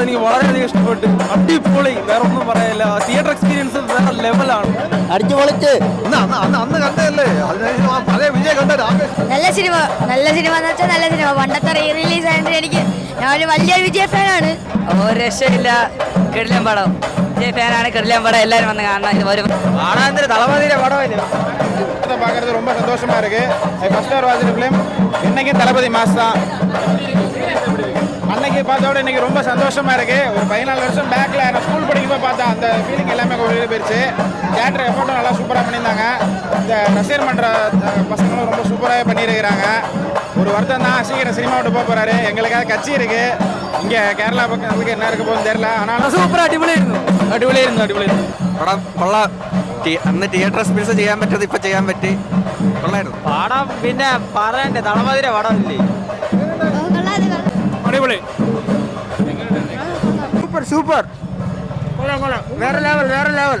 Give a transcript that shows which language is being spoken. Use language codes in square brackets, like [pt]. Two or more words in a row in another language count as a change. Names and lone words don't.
[ml] എനിക്ക് വളരെയധികം ഇഷ്ടപ്പെട്ടു. അടിപൊളി, വേറെ ഒന്നും പറയാനില്ല. [en] theatre experience [ml] വേറെ ലെവലാണ്. അടിച്ചു പൊളിച്ച് അന്ന് കണ്ടതല്ലേ, അതേ വിജയ് കണ്ട. നല്ല സിനിമ എന്ന് വെച്ചാൽ നല്ല സിനിമ. പണ്ടത്തെ റിലീസ് ആയിട്ട് ഞാൻ ഒരു വലിയൊരു വിജയ് ഫാനാണ്. ഒരു രക്ഷയില്ല. കിടിലൻ പടം, വിജയ് ഫാനാണ്. കിടിലൻ പടം, എല്ലാവരും വന്ന് കാണണം. ഇത് വരും [ta] தளபதியோட படம் இது பார்க்கறது ரொம்ப சந்தோஷமா இருக்கு. [en] first hour watch film. [ta] இன்னைக்கு தளபதி மாஸ் தான். அன்னைக்கு பார்த்தோட இன்னைக்கு ரொம்ப சந்தோஷமா இருக்கு. ஒரு 14 வருஷம் பேக்ல நான் ஸ்கூல் படிக்கும்போது பார்த்தா அந்த ஃபீலிங் எல்லாமே வெளியே போயிடுச்சு. தியேட்டர் எஃபோர்ட்டும் நல்லா சூப்பராக பண்ணியிருந்தாங்க. இந்த ரசிகர் மன்ற பசங்களும் ரொம்ப சூப்பராக பண்ணியிருக்கிறாங்க. ஒரு வருத்தம் தான், சீக்கிரம் சினிமா விட்டு போக போறாரு. எங்களுக்காக கட்சி இருக்கு இங்கே கேரளா பக்கத்துக்கு என்ன இருக்க போகுதுன்னு தெரியல. ஆனால் [ml] സൂപ്പർ, അടിപൊളിയായിരുന്നു. പടം കൊള്ളാം. അന്ന് [en] theatre experience [ml] ചെയ്യാൻ പറ്റത് ഇപ്പൊ ചെയ്യാൻ പറ്റി. കൊള്ളായിരുന്നു പടം. പിന്നെ പറയണ്ടേ, തളമതിരെ പടം ഇല്ലേ, അടിപൊളി. സൂപ്പർ വേറെ ലെവൽ.